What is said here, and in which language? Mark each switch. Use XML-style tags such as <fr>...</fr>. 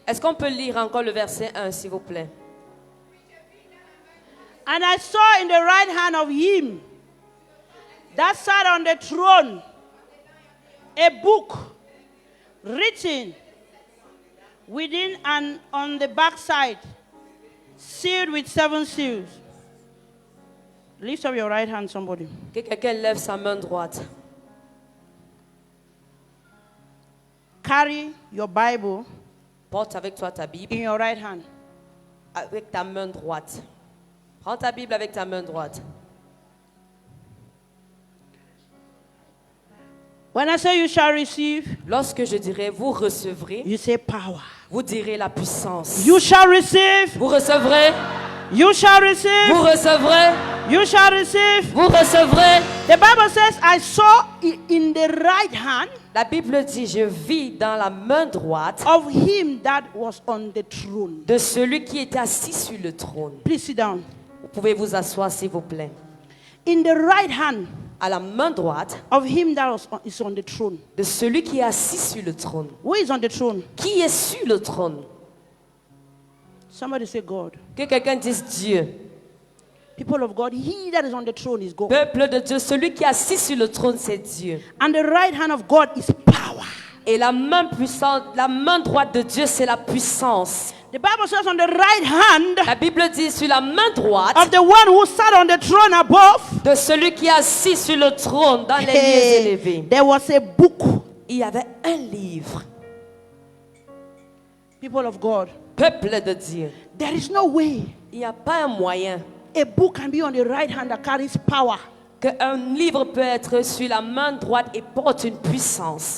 <fr>Est-ce qu'on peut lire encore le verset 1, s'il vous plaît?</fr> <en>And I saw in the right hand of him that sat on the throne a book written within and on the backside, sealed with 7 seals. Lift up your right hand, somebody.</en> <fr>Que quelqu'un lève sa main droite.</fr> <en>Carry your Bible</en> <fr>Porte avec toi ta Bible</fr> <en>in your right hand.</en> <fr>avec ta main droite. Prends ta Bible avec ta main droite.</fr> <en>When I say you shall receive,</en> <fr>Lorsque je dirai vous recevrez,</fr> <en>you say power.</en> <fr>vous direz la puissance.</fr> <en>You shall receive.</en> <fr>Vous recevrez,</fr> <en>You shall receive.</en> <fr>vous recevrez,</fr> <en>You shall receive.</en> <fr>vous recevrez.</fr> <en>The Bible says, I saw in the right hand</en> <fr>La Bible dit, je vis dans la main droite</fr> <en>of him that was on the throne.</en> <fr>de celui qui était assis sur le trône.</fr> <en>Please sit down.</en> <fr>Vous pouvez vous asseoir, s'il vous plaît.</fr> <en>In the right hand</en> <fr>À la main droite</fr> <en>of him that is on the throne.</en> <fr>de celui qui est assis sur le trône.</fr> <en>Who is on the throne?</en> <fr>Qui est sur le trône?</fr> <en>Somebody say God.</en> <fr>Que quelqu'un dise Dieu.</fr> <en>People of God, he that is on the throne is God.</en> <fr>Peuple de Dieu, celui qui est assis sur le trône, c'est Dieu.</fr> <en>And the right hand of God is power.</en> <fr>Et la main puissante, la main droite de Dieu, c'est la puissance.</fr> <en>The Bible says on the right hand</en> <fr>La Bible dit sur la main droite</fr> <en>of the one who sat on the throne above,</en> <fr>de celui qui est assis sur le trône dans les lieux élevés.</fr> <en>there was a book.</en> <fr>Il y avait un livre.</fr> <en>People of God,</en> <fr>Peuple de Dieu.</fr> <en>there is no way</en> <fr>Il n'y a pas un moyen</fr> <en>a book can be on the right hand that carries power</en> <fr>qu'un livre peut être sur la main droite et porte une puissance.</fr>